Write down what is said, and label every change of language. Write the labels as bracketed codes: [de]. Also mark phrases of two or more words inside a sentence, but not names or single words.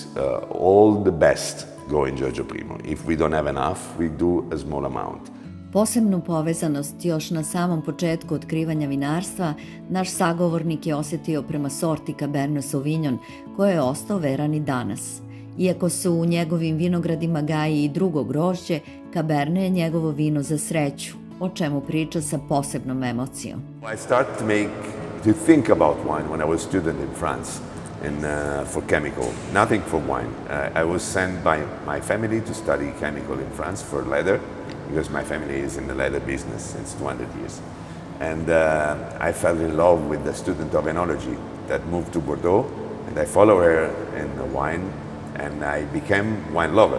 [en] All the best go in Giorgio Primo. If we don't have enough, we do a small amount. [sr] Posebnu povezanost još na samom početku otkrivanja vinarstva naš sagovornik je osjetio prema sorti Cabernet Sauvignon, koje je ostao veran i danas. Iako se u njegovim vinogradima gaji i drugo grožđe, Cabernet je njegovo vino za sreću, o čemu priča sa posebnom emocijom. [en] I started to think about wine when I was a student in France and for chemical, nothing for wine. I was sent by my family to study chemical in France for leather, because my family is in the leather business since 200 years. And I fell in love with the student of enology that moved to Bordeaux, and I followed her in the wine, and I became wine lover.